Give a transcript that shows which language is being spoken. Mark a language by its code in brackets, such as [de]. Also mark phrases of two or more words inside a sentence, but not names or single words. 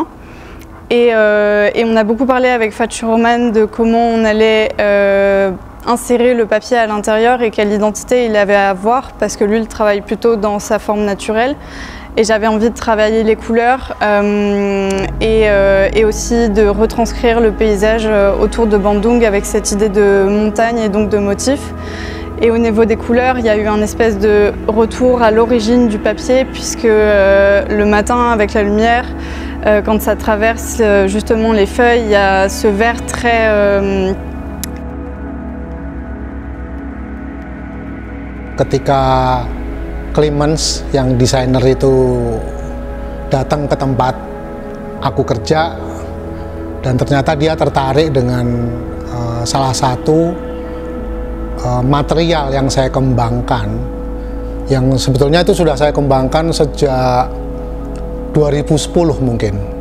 [fr] Et on a beaucoup parlé avec Fatih Roman de comment on allait insérer le papier à l'intérieur et quelle identité il avait à avoir, parce que lui il travaille plutôt dans sa forme naturelle et j'avais envie de travailler les couleurs et aussi de retranscrire le paysage autour de Bandung avec cette idée de montagne et donc de motifs. Et au niveau des couleurs, il y a eu un espèce de retour à l'origine du papier, puisque le matin avec la lumière, quand ça traverse justement les feuilles, il y a ce vert très [id] ketika Clemens yang desainer itu datang ke tempat aku kerja, dan ternyata dia tertarik dengan salah satu material yang saya kembangkan, yang sebetulnya itu sudah saya kembangkan sejak 2010 mungkin,